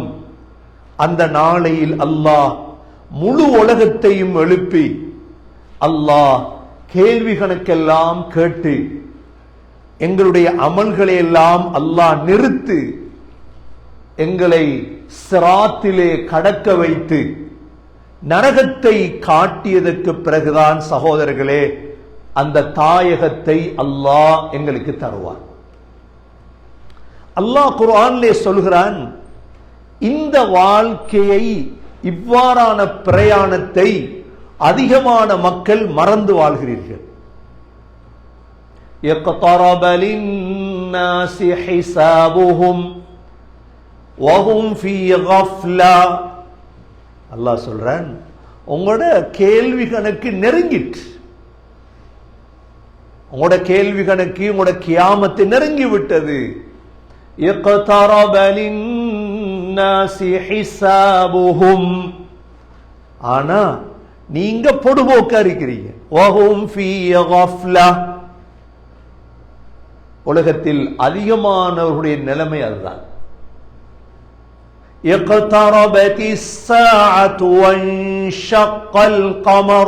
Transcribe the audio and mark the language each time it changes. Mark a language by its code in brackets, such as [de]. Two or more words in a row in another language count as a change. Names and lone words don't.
[ta] அந்த நாளையில் அல்லாஹ் முழு உலகத்தையும் எழுப்பி அல்லாஹ் கேள்வி கணக்கெல்லாம் கேட்டு எங்களுடைய அமல்களை எல்லாம் அல்லாஹ் நிறுத்து எங்களை சிராத்திலே கடக்க வைத்து நரகத்தை காட்டியதற்கு பிறகுதான் சகோதரர்களே அந்த தாயகத்தை அல்லாஹ் எங்களுக்கு தருவார். அல்லாஹ் குர்ஆனிலே சொல்கிறான், இந்த வாழ்க்கையை, இவ்வாறான பிரயாணத்தை அதிகமான மக்கள் மறந்து வாழ்கிறீர்கள். [ar] يَقْتَرَبَ لِلنَّاسِ حِسَابُهُمْ وَهُمْ فِي غَفْلَةٍ. [ta] அல்லாஹ் சொல்றான், உங்களோட கேள்வி கணக்கு நெருங்கிட்டு, உங்களோட கேள்வி கணக்கு, உங்களோட கியாமத்து நெருங்கி விட்டது. [ar] يَقْتَرَبَ لِلنَّاسِ حِسَابُهُمْ. [ta] ஆனா நீங்க பொடுபோக்கா இருக்கிறீங்க. [ar] وهم في غفلة. [ta] உலகத்தில் அதிகமானவர்களுடைய நிலைமை அதுதான். [ar] اقتربت الساعة وانشق القمر.